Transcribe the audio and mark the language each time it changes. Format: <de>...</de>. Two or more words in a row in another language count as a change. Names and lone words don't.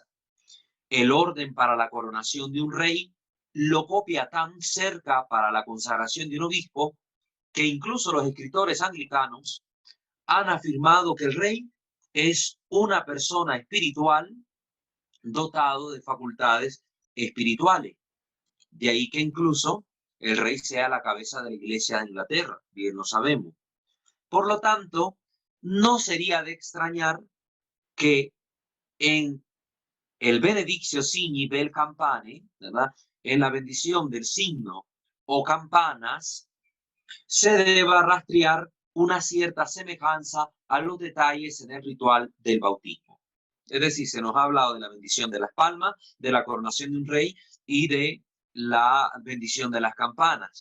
<es>El orden para la coronación de un rey lo copia tan cerca para la consagración de un obispo que incluso los escritores anglicanos han afirmado que el rey es una persona espiritual dotado de facultades espirituales. De ahí que incluso el rey sea la cabeza de la Iglesia de Inglaterra, bien lo sabemos. Por lo tanto, no sería de extrañar que en el</es> <la>benedictio signi vel campane,</la> <es>¿verdad?, en la bendición del signo o campanas, se deba rastrear una cierta semejanza a los detalles en el ritual del bautismo. Es decir, se nos ha hablado de la bendición de las palmas, de la coronación de un rey y de la bendición de las campanas.</es>